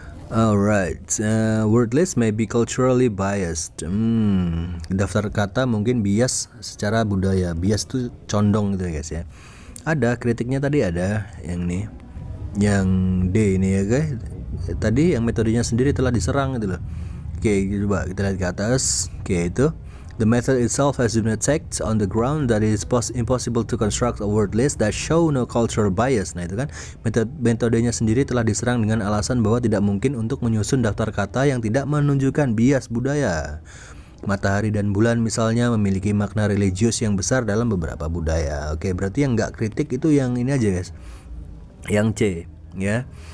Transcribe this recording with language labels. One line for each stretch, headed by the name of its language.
English: Alright, word list may be culturally biased.
Indonesian: Daftar kata mungkin bias secara budaya. Bias itu condong gitu ya guys ya. Ada kritiknya tadi, ada yang nih, yang D ini ya guys. Tadi yang metodenya sendiri telah diserang gitu loh. Oke, coba kita lihat ke atas. Oke, itu
English: the method itself has been attacked on the ground that it is impossible to construct a word list that show no cultural bias.
Indonesian: Nah itu kan, metodenya sendiri telah diserang dengan alasan bahwa tidak mungkin untuk menyusun daftar kata yang tidak menunjukkan bias budaya. Matahari dan bulan misalnya memiliki makna religius yang besar dalam beberapa budaya. Oke, berarti yang nggak kritik itu yang ini aja guys, yang C ya.